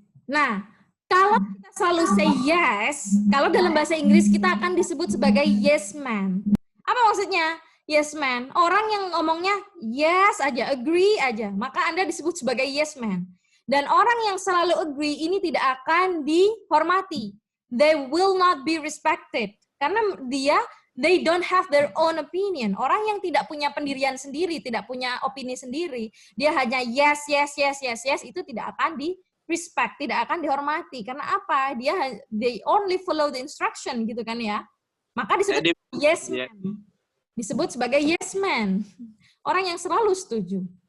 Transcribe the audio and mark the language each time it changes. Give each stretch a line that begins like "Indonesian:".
Indonesian: Nah, kalau kita selalu say yes, kalau dalam bahasa Inggris kita akan disebut sebagai yes man. Apa maksudnya? Yes man. Orang yang ngomongnya yes aja, agree aja, maka Anda disebut sebagai yes man. Dan orang yang selalu agree ini tidak akan dihormati.
English: They will not be respected.
Indonesian: Karena
English: they don't have their own opinion.
Indonesian: Orang yang tidak punya pendirian sendiri, tidak punya opini sendiri, dia hanya yes, yes, yes, yes, yes, itu tidak akan di-respect, tidak akan dihormati. Karena apa?
English: They only follow the instruction,
Indonesian: gitu kan ya. Maka disebut yes man. Disebut sebagai yes man. Orang yang selalu setuju.